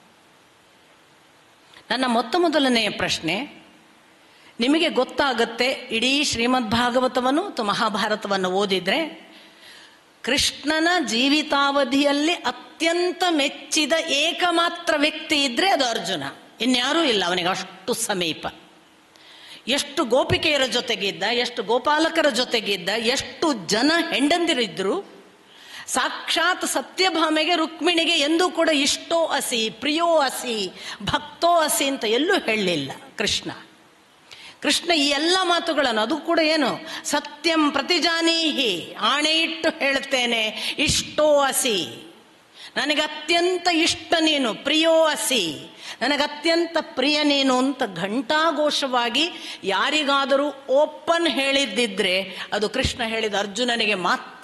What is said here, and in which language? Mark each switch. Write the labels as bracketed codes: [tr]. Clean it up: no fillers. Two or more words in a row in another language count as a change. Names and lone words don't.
[kn] ನನ್ನ ಮೊದಲನೆಯ ಪ್ರಶ್ನೆ, ನಿಮಗೆ ಗೊತ್ತಾಗುತ್ತೆ ಇಡೀ ಶ್ರೀಮದ್ ಭಾಗವತವನ್ನು ಅಥವಾ ಮಹಾಭಾರತವನ್ನು ಓದಿದ್ರೆ ಕೃಷ್ಣನ ಜೀವಿತಾವಧಿಯಲ್ಲಿ ಅತ್ಯಂತ ಮೆಚ್ಚಿದ ಏಕಮಾತ್ರ ವ್ಯಕ್ತಿ ಇದ್ರೆ ಅದು ಅರ್ಜುನ, ಇನ್ಯಾರೂ ಇಲ್ಲ ಅವನಿಗೆ ಅಷ್ಟು ಸಮೀಪ. ಎಷ್ಟು ಗೋಪಿಕೆಯರ ಜೊತೆಗಿದ್ದ, ಎಷ್ಟು ಗೋಪಾಲಕರ ಜೊತೆಗಿದ್ದ, ಎಷ್ಟು ಜನ ಹೆಂಡಂದಿರಿದ್ರು, ಸಾಕ್ಷಾತ್ ಸತ್ಯಭಾಮೆಗೆ ರುಕ್ಮಿಣಿಗೆ ಎಂದೂ ಕೂಡ [sa] ಇಷ್ಟೋ ಅಸಿ, ಪ್ರಿಯೋ ಅಸಿ, ಭಕ್ತೋ ಅಸಿ [kn] ಅಂತ ಎಲ್ಲೂ ಹೇಳಲಿಲ್ಲ ಕೃಷ್ಣ. ಈ ಎಲ್ಲ ಮಾತುಗಳನ್ನು, ಅದು ಕೂಡ ಏನು, [sa] ಸತ್ಯಂ ಪ್ರತಿಜಾನೀಹಿ, [kn] ಆಣೆ ಇಟ್ಟು ಹೇಳ್ತೇನೆ, [sa] ಇಷ್ಟೋ ಅಸಿ, [kn] ನನಗೆ ಅತ್ಯಂತ ಇಷ್ಟ ನೀನು, [sa] ಪ್ರಿಯೋ ಅಸಿ, [kn] ನನಗೆ ಅತ್ಯಂತ ಪ್ರಿಯ ನೀನು ಅಂತ ಘಂಟಾಘೋಷವಾಗಿ ಯಾರಿಗಾದರೂ ಓಪನ್ ಹೇಳಿದ್ದಿದ್ರೆ ಅದು ಕೃಷ್ಣ ಹೇಳಿದ ಅರ್ಜುನನಿಗೆ ಮಾತ್ರ.